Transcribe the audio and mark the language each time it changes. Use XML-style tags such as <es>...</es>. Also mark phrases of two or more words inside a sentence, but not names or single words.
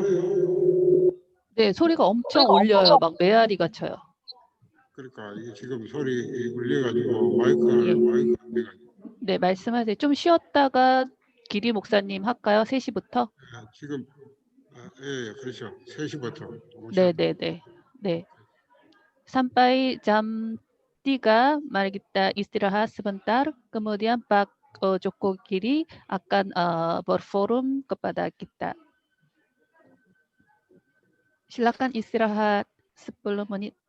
<ko>네, 소리가 엄청 울려요. 막 메아리가 쳐요. 그러니까 이게 지금 소리 울려가지고 마이크가 안 돼가지고. 네, 말씀하세요. 좀 쉬었다가 기리 목사님 할까요? 3시부터? 지금 예, 그렇죠. 3시부터. 네. 네.</ko> <id>Sampai jam 3, mari kita istirahat sebentar. Kemudian Joko Giri akan berforum kepada kita. Silakan istirahat 10 menit.</id>